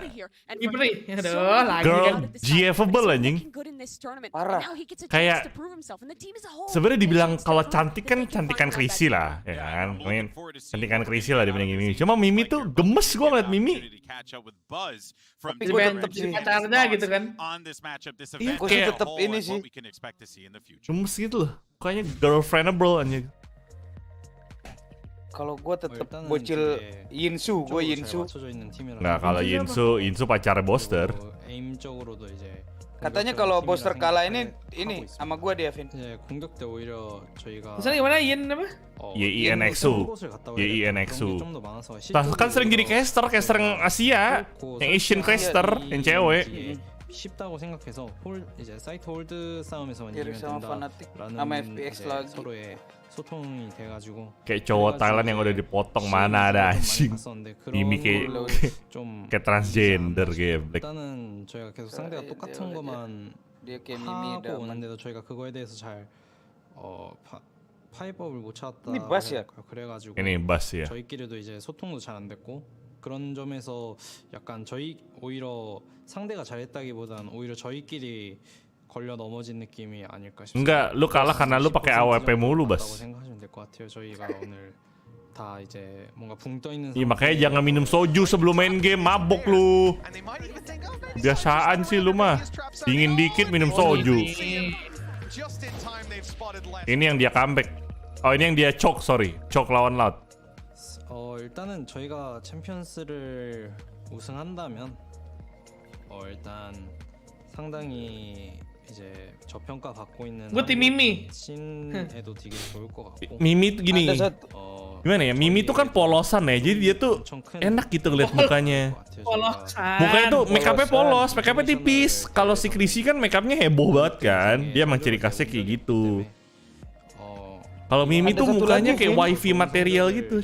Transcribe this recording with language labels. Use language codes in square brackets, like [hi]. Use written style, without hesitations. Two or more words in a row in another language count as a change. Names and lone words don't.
[en] likely here. And [id] Ini [en] for [id] beri. [en] him, [id] Aduh, [en] so many [id] lagi [en] people Girl, out of this GF-able, but he's [id] anjing. [en] looking good in this tournament. [id] Parah. [en] And now he gets a [id] Kayak- [en] chance to prove himself. And the team as a whole, [id] Sebenarnya [en] they [id] dibilang [en] chance to [id] kalau [en] prove [id] cantik [en] that [id] kan [en] they can [id] cantikan [en] finally have [id] Chrissy [en] that [id] lah, [en] game. [id] ya [en] Yeah, [id] kan? [en] I'm looking [id] Main [en] forward to seeing [id] cantikan [en] what [id] Chrissy [en] we're [id] lah [en] gonna [id] dibanding [en] get [id] Mimi. [en] out of [id] Cuma [en] this [id] Mimi [en] series. [id] tuh [en] Like, [id] gemes [en] we're [id] gua [en] gonna [id] ngeliat [en] get an [id] Mimi. [en] opportunity to catch up with Buzz from [id] Tapi gue [en] DRX. [id] pengen [en] His [id] pacarnya [en] thoughts [id] gitu kan. [en] on this matchup, this [id] Iya, [en] event [id] gue [en] as [id] sih [en] a [id] tetep [en] whole, [id] ini [en] and [id] sih. [en] what we can expect to see in the future. [id] Gemes gitu loh. Kayaknya girlfriendable anjing. Kalau gue tetep bocil Yinsu, gue Yinsu. Nah, kalau Yinsu pacarnya Boster. Katanya kalau Boster kalah ini sama gue Devin. Misalnya gimana Yin apa? YINXU. YINXU. Kan sering jadi caster yang Asia, yang [en] Asian caster, [id] yang cewek. [ko] 쉽다고 생각해서 이제 사이트 홀드 싸움에서만 [id] Kiri [ko] 이기면 [id] sama FNATIC [ko] 된다라는 [id] sama FPX [ko] 이제 [id] lagi. [ko] 서로의 소통이 돼가지고 [id] Kayak cowok Thailand yang udah dipotong, mana ada anjing. Mimi kayak [ko] 좀 [id] kayak transgender kayak black. [ko] 일단은 저희가 계속 상대가 똑같은 것만 [id] Dia kayak Mimi [ko] 하고 [id] dah. [ko] 오는데도 저희가 그거에 대해서 잘 파이법을 못 찾았다. [id] ini bass ya? [ko] 그래가지고 [id] Ini bass ya. [ko] 저희끼리도 이제 소통도 잘 안 됐고 그런 점에서 약간 저희 오히려 상대가 잘했다기보단 오히려 저희끼리 걸려 넘어진 느낌이 아닐까 싶습니다. [id] Enggak, lu kalah karena lu pakai AWP mulu, Bas. [ko] 생각하시면 될 것 같아요. 저희가 오늘 다 이제 뭔가 붕 떠 있는 [id] Iya, makanya jangan minum soju sebelum main game, mabok lu. Biasaan sih lu mah. Dingin dikit minum soju. Ini yang dia comeback. Oh, ini yang dia choke, sorry. Choke lawan Loud. [ko] 일단은 저희가 챔피언스를 우승한다면 일단 상당히 이제 저평가 받고 있는 [id] Gue tim Mimi. [ko] 신에도 되게 좋을 것 같고 [id] Mimi tuh gini. Gimana ya? Mimi tuh kan polosan ya. Jadi dia tuh enak gitu ngeliat mukanya. Polosan. Mukanya tuh make upnya polos, make upnya tipis. Kalau si Chrissy kan make upnya heboh banget kan. Dia emang ciri khasnya kayak gitu. Kalau Mimi tuh mukanya kayak [en] wifi material [id] gitu.